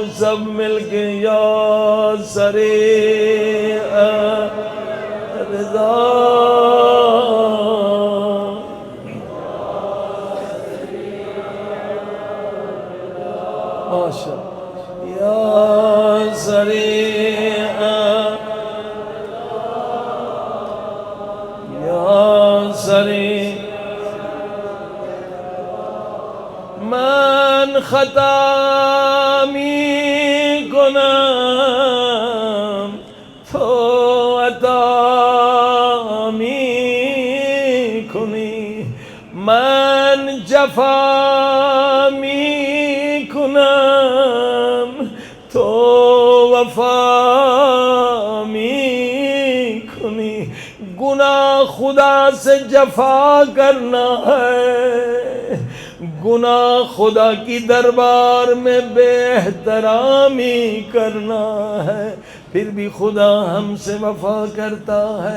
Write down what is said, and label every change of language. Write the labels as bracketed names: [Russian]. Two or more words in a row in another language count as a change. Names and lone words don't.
[Urdu] سب مل کے یا سرے رضا [Persian] ماشاء یا سرے من خطا می کنم تو عطا می کنی، من جفا می کنم تو وفا می کنی۔ [Urdu] گناہ خدا سے جفا کرنا ہے، گناہ خدا کی دربار میں بے احترامی کرنا ہے، پھر بھی خدا ہم سے وفا کرتا ہے۔